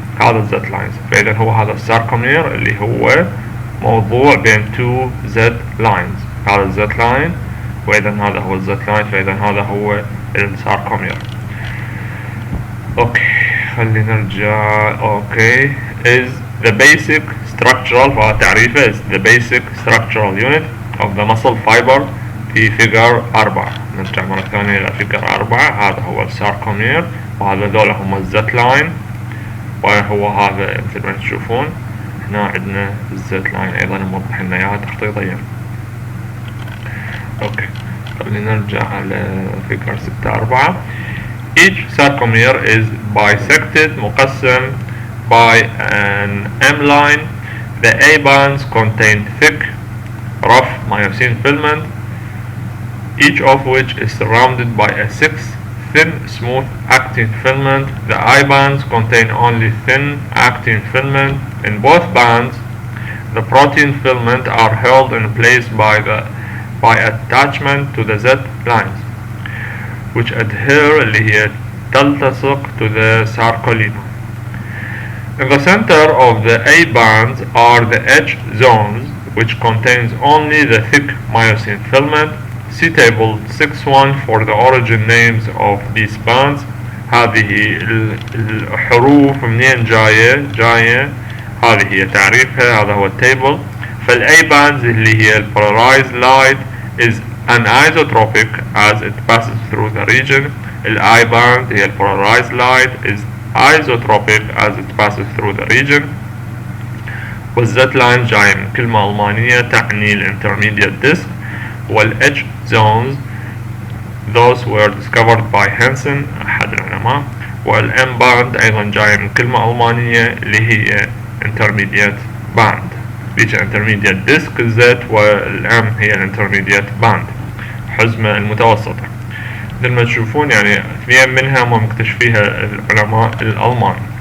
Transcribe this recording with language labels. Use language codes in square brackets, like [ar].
[ar] هذا z lines، فإذا هو هذا الساركومير اللي هو موضوع بين [en] two z lines. [ar] هذا الز لاين وإذا هذا هو الز لاين، فإذا هذا هو الساركومير. أوكي خلينا نرجع. [en] okay is the basic structural [ar] تعريفه [en] is the basic structural unit of the muscle fiber [ar] في فيجر 4. نرجع مرة ثانية إلى فيجر 4. هذا هو الساركومير وهذا ذولا هم الزت لاين، وهو هذا مثل ما تشوفون هنا عندنا الزت لاين أيضا موضح لنا إياها تخطيطيا. أوكي خلينا نرجع على فيجر 6.4. [en] Each sarcomere is bisected [ar] مقسم [en] by an M line. The A bands contain thick, rough myosin filament, each of which is surrounded by a sixth thin, smooth actin filament. The I bands contain only thin actin filament. In both bands, the protein filament are held in place by attachment to the Z lines, which adhere [ar] اللي هي تلتصق [en] to the sarcolemma. In the center of the A bands are the H zones, which contains only the thick myosin filament. See table 6.1 for the origin names of these bands. [ar] هذه الحروف منين جاية هذه هي تعريفها، هذا هو التيبل. فال [en] A bands [ar] اللي هي [en] polarized light is anisotropic as it passes through the region. ال I band [ar] هي [en] polarized light is isotropic as it passes through the region. [ar] والZ line جاي من كلمة ألمانية تعني [en] intermediate disc. وال H zones those were discovered by Hansen [ar] أحد العلماء. وال M band أيضا جاي من كلمة ألمانية اللي هي [en] intermediate band. [ar] بيجي [en] intermediate disc [ar] الZ والM هي [en] intermediate band [ar] حزمة المتوسطة. مثل ما تشوفون يعني اثنين منها مكتشفيها العلماء الألمان.